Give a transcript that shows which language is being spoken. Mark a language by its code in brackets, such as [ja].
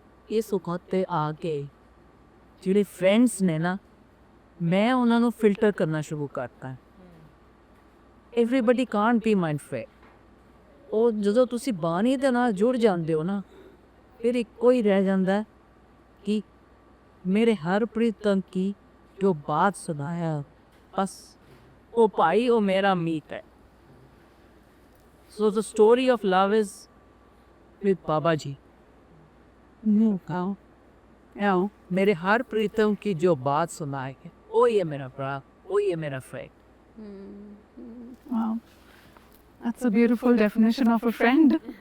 [pa] ਇਹ ਸੁੱਖਾਂ ਤੇ ਆ ਕੇ ਜਿਹੜੇ ਫਰੈਂਡਸ ਨੇ ਨਾ ਮੈਂ ਉਹਨਾਂ ਨੂੰ ਫਿਲਟਰ ਕਰਨਾ ਸ਼ੁਰੂ ਕਰਤਾ [en] everybody can't be my friend [pa] ਉਹ ਜਦੋਂ ਤੁਸੀਂ ਬਾਣੀ ਦੇ ਨਾਲ ਜੁੜ ਜਾਂਦੇ ਹੋ ਨਾ ਫਿਰ ਇੱਕੋ ਹੀ ਰਹਿ ਜਾਂਦਾ ਕਿ ਮੇਰੇ ਹਰ ਪ੍ਰੀਤਮ ਕੀ ਜੋ ਬਾਤ ਸੁਣਾਇਆ ਬਸ ਉਹ ਭਾਈ ਉਹ ਮੇਰਾ ਮੀਤ ਹੈ [en] So the story of love is with Baba Ji. [hi] मेरे हर प्रीतम की जो बात सुनाए वो ये मेरा भरा वो ये मेरा friend. [en] Wow, that's a beautiful definition of a friend.